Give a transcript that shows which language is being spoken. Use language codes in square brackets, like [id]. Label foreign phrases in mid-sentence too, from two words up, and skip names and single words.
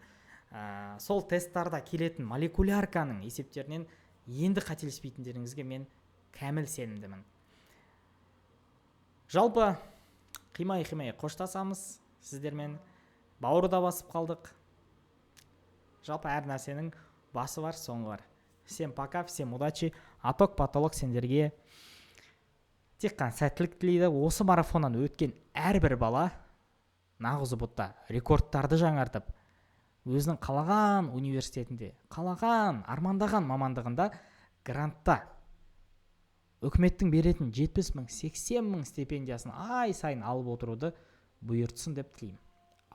[kk] Сол тесттарда келетін молекулярканың есептерінен енді қателеспейтіндеріңізге мен кәміл сенімдімін. Жалпы қимай қоштасамыз сіздермен. Бауырда басып қалдық. Жалпы әр нәрсенің басы бар, соңы бар. [ru] Всем пока, всем удачи. [kk] Аток Потолок сендерге тек қана сәттілік тілейді. Осы марафоннан өткен әрбір бала нағыз ұбытта рекордтарды жаңартып, өзінің қалаған университетінде, қалаған, армандаған мамандығында грантта үкіметтің беретін 70 мың 80 мың стипендиясын ай сайын алып отыруды бұйыртсын деп тілеймін.